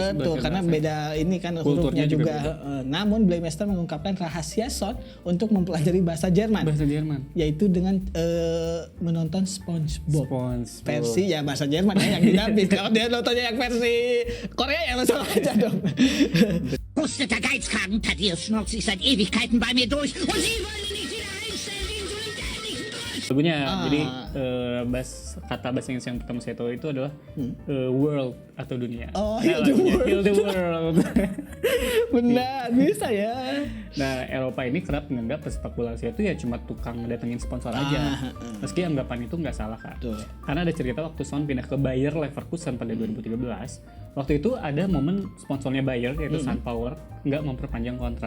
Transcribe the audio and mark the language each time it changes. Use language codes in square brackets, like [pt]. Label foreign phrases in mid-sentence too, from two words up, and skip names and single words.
[id] Betul, karena beda ini kan Kulturnya hurufnya juga juga. Namun Blameister mengungkapkan rahasia Son untuk mempelajari bahasa Jerman, Bahasa Jerman. yaitu dengan menonton SpongeBob. Versi ya bahasa Jerman ya yang didamping. Kalau dia nontonnya yang versi Korea ya langsung aja dong. [de] Rusteter Geizkragen, Tadir schnurrt sich seit Ewigkeiten bei mir durch und Sie wollen ihn nicht wieder einstellen wegen so einem dämlichen Deutsch. [id] Lagunya jadi kata bahasa Inggris yang pertama saya tahu itu adalah world atau dunia. [en] Oh, heal the [id] lagunya [en] world. Heal the world. [id] Benar, bisa ya. Nah, Eropa ini kerap menganggap pesepak bola Asia itu ya cuma tukang datengin sponsor aja. Meski anggapan itu nggak salah, Kak. Betul. Karena ada cerita waktu Son pindah ke Bayer Leverkusen pada 2013. Waktu itu ada momen sponsornya Bayer yaitu Sunpower nggak memperpanjang kontrak.